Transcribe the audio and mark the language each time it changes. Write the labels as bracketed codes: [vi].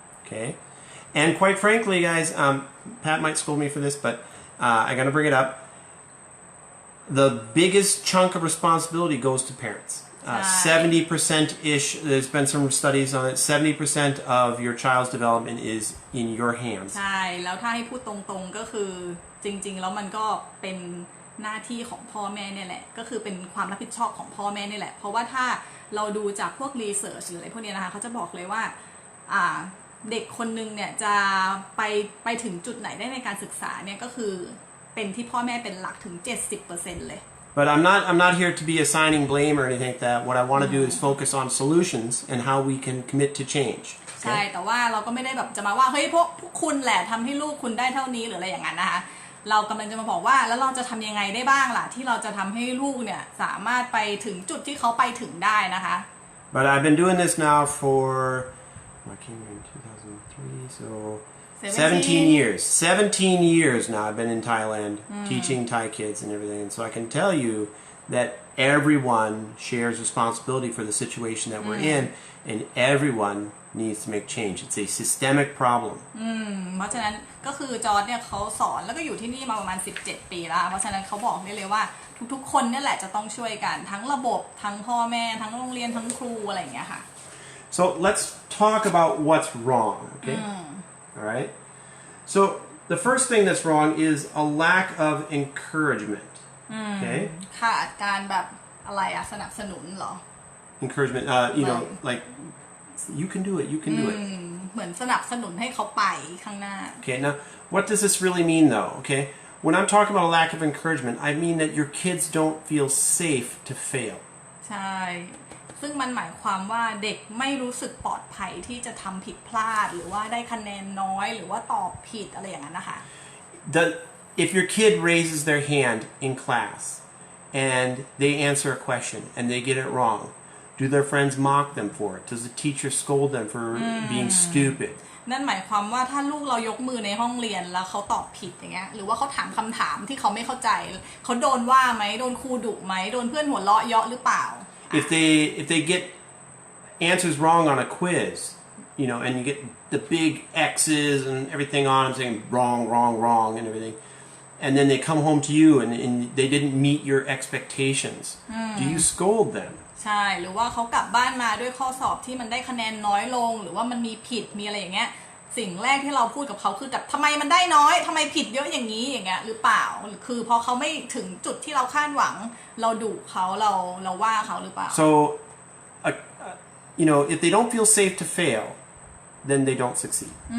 [en] Okay, and quite frankly, guys, Pat might scold me for this, but I got to bring it up. The biggest chunk of responsibility goes to parents. 70%-ish, there's been some studies on it, 70% of your child's development is in your hands. [th] ใช่แล้วถ้าให้พูดตรงๆก็คือจริงๆแล้วมันก็เป็นหน้าที่ของพ่อแม่เนี่ยแหละก็คือเป็นความรับผิดชอบของพ่อแม่นี่แหละเพราะว่าถ้าเราดูจากพวกรีเสิร์ชหรืออะไรพวกนี้นะคะเขาจะบอกเลยว่าเด็กคนนึงเนี่ยจะไปถึงจุดไหนได้ในการศึกษาเนี่ยก็คือเป็นที่พ่อแม่เป็นหลักถึง 70% เลย [en] But I'm not here to be assigning blame or anything like that. What I want to do is focus on solutions and how we can commit to change. [th] ใช่แต่ว่าเราก็ไม่ได้แบบจะมาว่าเฮ้ยพวกคุณแหละทำให้ลูกคุณได้เท่านี้หรืออะไรอย่างนั้นนะคะเรากำลังจะมาบอกว่าแล้วเราจะทำยังไงได้บ้างล่ะที่เราจะทำให้ลูกเนี่ยสามารถไปถึงจุดที่เขาไปถึงได้นะคะ [en] But I've been doing this now for I came here in 2003, so 17 years. 17 years now I've been in Thailand teaching Thai kids and everything. And so I can tell you that everyone shares responsibility for the situation that we're in, and everyone needs to make change. It's a systemic problem. [th] เพราะฉะนั้นก็คือจอร์จเนี่ยเขาสอนแล้วก็อยู่ที่นี่มาประมาณ17 ปีแล้วเพราะฉะนั้นเขาบอกได้เลยว่าทุกๆคนเนี่ยแหละจะต้องช่วยกันทั้งระบบทั้งพ่อแม่ทั้งโรงเรียนทั้งครูอะไรอย่างเงี้ยค่ะ [en] So let's talk about what's wrong, okay? All right. So the first thing that's wrong is a lack of encouragement. Okay? [th] ขาดการแบบอะไรสนับสนุนเหรอ [en] Encouragement, like you can do it, you can do it. [th] เหมือนสนับสนุนให้เขาไปข้างหน้า [en] Okay, now what does this really mean though? Okay, when I'm talking about a lack of encouragement, I mean that your kids don't feel safe to fail. [th] ใช่ซึ่งมันหมายความว่าเด็กไม่รู้สึกปลอดภัยที่จะทำผิดพลาดหรือว่าได้คะแนนน้อยหรือว่าตอบผิดอะไรอย่างนั้นนะคะ [en] If your kid raises their hand in class and they answer a question and they get it wrong, do their friends mock them for it? Does the teacher scold them for being stupid? [th] นั่นหมายความว่าถ้าลูกเรายกมือในห้องเรียนแล้วเขาตอบผิดอย่างเงี้ยหรือว่าเขาถามคำถามที่เขาไม่เข้าใจเขาโดนว่าไหมโดนครูดุไหมโดนเพื่อนหัวเราะเยาะหรือเปล่า [en] if they get answers wrong on a quiz, you know, and you get the big X's and everything on them saying wrong, wrong, wrong, and everything, and then they come home to you and they didn't meet your expectations. Do you scold them? [th] ใช่หรือว่าเขากลับบ้านมาด้วยข้อสอบที่มันได้คะแนนน้อยลงหรือว่ามันมีผิดมีอะไรอย่างเงี้ยสิ่งแรกที่เราพูดกับเขาคือแบบทำไมมันได้น้อยทำไมผิดเยอะอย่างนี้อย่างเงี้ยหรือเปล่าคือพอเขาไม่ถึงจุดที่เราคาดหวังเราดุเขาเราว่าเขาหรือเปล่า [en] So, you know, if they don't feel safe to fail, then they don't succeed.